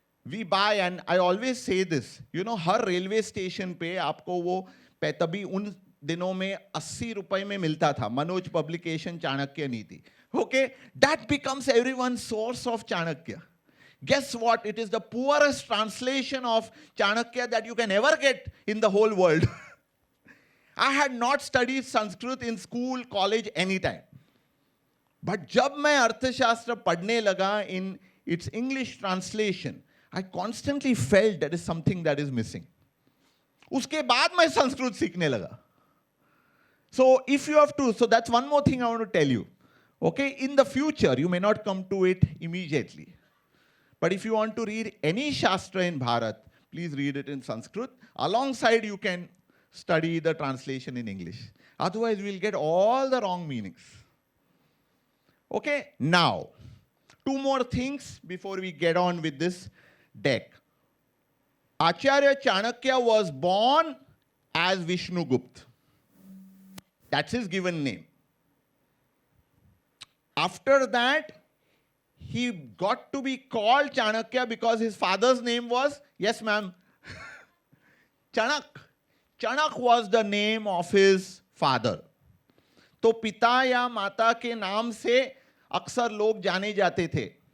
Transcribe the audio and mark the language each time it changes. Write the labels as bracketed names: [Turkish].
[English] We buy, and I always say this, [Hindi] हर railway station पे आपको वो तभी उन दिनों में 80 रुपए में मिलता था मनोज पब्लिकेशन चाणक्य नीति. [English] Okay, that becomes everyone's source of Chanakya. Guess what? It is the poorest translation of Chanakya that you can ever get in the whole world. I had not studied Sanskrit in school, college, anytime. But [Hindi] जब मैं अर्थशास्त्र पढ़ने लगा [English] in its English translation, I constantly felt there is something that is missing. [Hindi] उसके बाद मैं संस्कृत सीखने लगा. [English] So if you have to, so that's one more thing I want to tell you. Okay, in the future, you may not come to it immediately. But if you want to read any Shastra in Bharat, please read it in Sanskrit. Alongside, you can study the translation in English. Otherwise, we'll get all the wrong meanings. Okay, now, 2 more things before we get on with this deck. Acharya Chanakya was born as Vishnugupta. That's his given name. After that, he got to be called Chanakya because his father's name was, yes ma'am, Chanak. Chanak was the name of his father. [Hindi] तो पिता या माता के नाम से अक्सर लोग जाने जाते थे.